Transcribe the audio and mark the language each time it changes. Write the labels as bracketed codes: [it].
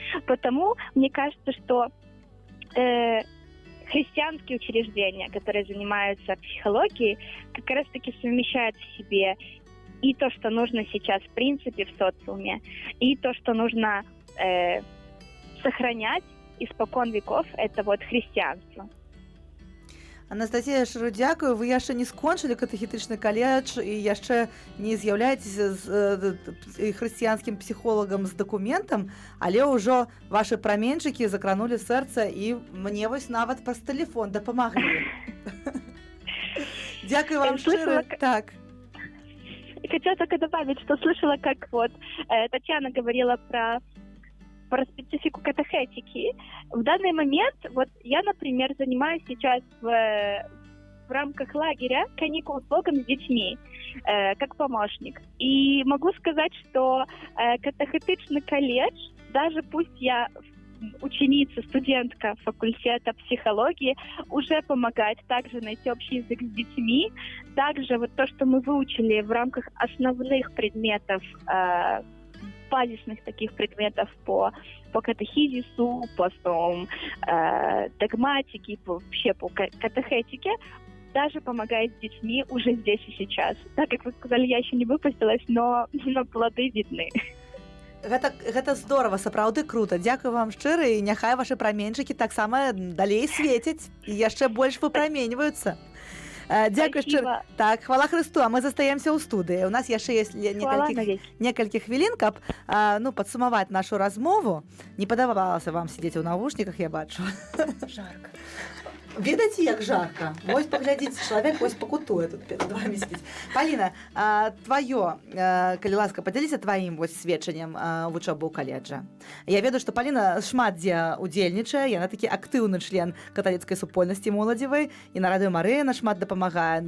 [ru] Потому мне кажется, что христианские учреждения, которые занимаются психологией, как раз-таки совмещают в себе и то, что нужно сейчас в принципе в социуме, и то, что нужно сохранять испокон веков, это христианство. [be] Анастасія, шчыра дзякую, вы яшчэ не скончылі катэхетычны каледж і яшчэ не з'яўляецеся хрысціянскім псіхолагам з дакументам, але ўжо вашы праменчыкі закранулі сэрца і мне нават праз тэлефон дапамаглі. Дзякую вам шчыра. Так. [ru] Хотела только добавить, что слышала, как Татьяна говорила про специфику катехетики. В данный момент, я, например, занимаюсь сейчас в рамках лагеря «Каникулы с Богом с детьми», как помощник. И могу сказать, что катехетычный колледж, даже пусть я ученица, студентка факультета психологии, уже помогает также найти общий язык с детьми. Также вот то, что мы выучили в рамках основных предметов, базисных таких предметов по катехизису, по основам догматики, вообще по катехетике, даже помогает с детьми уже здесь и сейчас. Так как вы сказали, я еще не выпустилась, но плоды видны. [be] Гэта здорово, сапраўды круто. Дзякую вам шчыра, і няхай вашы праменьчыкі таксама далей свеціць і яшчэ больш выпраменьваюцца. Дзякуй шчыра. Так, хвала Хрысту, а мы застаемся ў студыі. У нас яшчэ ёсць некалькі хвілін, каб падсумаваць нашу размову. Не падавалася вам сидзець у навушніках, я бачу. Жарко. Ведаце, як жарка. Вось паглядзіце, чалавек вось пакутуе тут перад вами сидзіць. Паліна, тваё, калі ласка, падзяліся тваім вось сведчаннем вучобы ў каледжа. Я ведаю, што Паліна шмат дзе удзельнічае, яна такі актыўны член каталіцкай супольнасці моладзевай, і на радыё Марына шмат дапамагае.